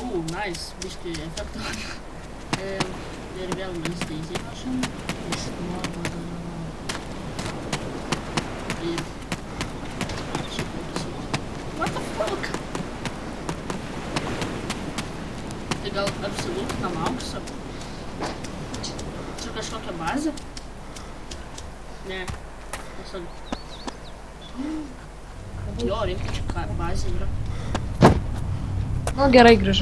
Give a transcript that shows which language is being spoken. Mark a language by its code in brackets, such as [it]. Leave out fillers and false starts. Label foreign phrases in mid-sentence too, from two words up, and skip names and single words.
[lt] nice, biškai efekto. Ir vėl mes įsiprašom. Iš nuobodą. Ir... [en] What the fuck? [lt] Tai gal apsilūknam auksą? Čia kažkokia bazė? Ne. Tiesiog... Jo, reikia čia bazė yra. Nu gerai, grįžau.